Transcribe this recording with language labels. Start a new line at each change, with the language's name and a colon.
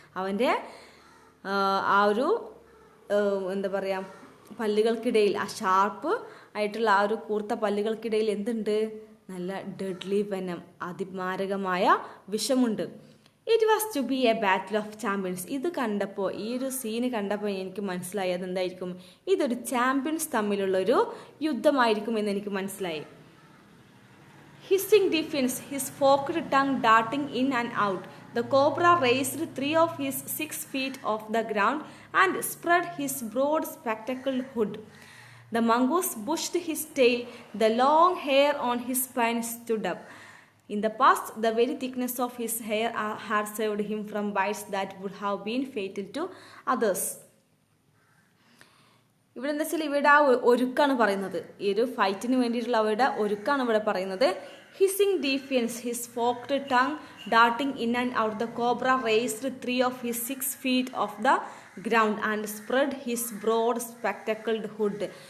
Malayalam: അവൻ്റെ ആ ഒരു എന്താ പറയുക, പല്ലുകൾക്കിടയിൽ, ആ ഷാർപ്പ് ആയിട്ടുള്ള ആ ഒരു കൂർത്ത പല്ലുകൾക്കിടയിൽ എന്തുണ്ട്? നല്ല deadly venom, അതിമാരകമായ വിഷമുണ്ട്.
English: It was to be a battle of champions.
Malayalam: ഇത് കണ്ടപ്പോൾ, ഈ ഒരു സീന് കണ്ടപ്പോൾ എനിക്ക് മനസ്സിലായി അതെന്തായിരിക്കും, ഇതൊരു ചാമ്പ്യൻസ് തമ്മിലുള്ളൊരു യുദ്ധമായിരിക്കും എന്ന് എനിക്ക് മനസ്സിലായി.
English: Hissing defiance, his forked tongue darting in and out, the cobra raised 3 of his 6 feet off the ground and spread his broad spectacled hood. The mongoose bushed his tail, the long hair on his spine stood up. In the past, the very thickness of his hair had saved him from bites that would have been fatal to others.
Malayalam: ഇവിടെ എന്താ വെച്ചാൽ ഇവിടെ ആ ഒരുക്കാണ് പറയുന്നത്, ഈ ഒരു ഫൈറ്റിന് വേണ്ടിയിട്ടുള്ള അവരുടെ ഒരുക്കാണ് ഇവിടെ പറയുന്നത്.
English: Hissing defiance, his forked tongue darting in and out, the cobra raised 3 of his 6 feet off the ground and spread his broad spectacled hood.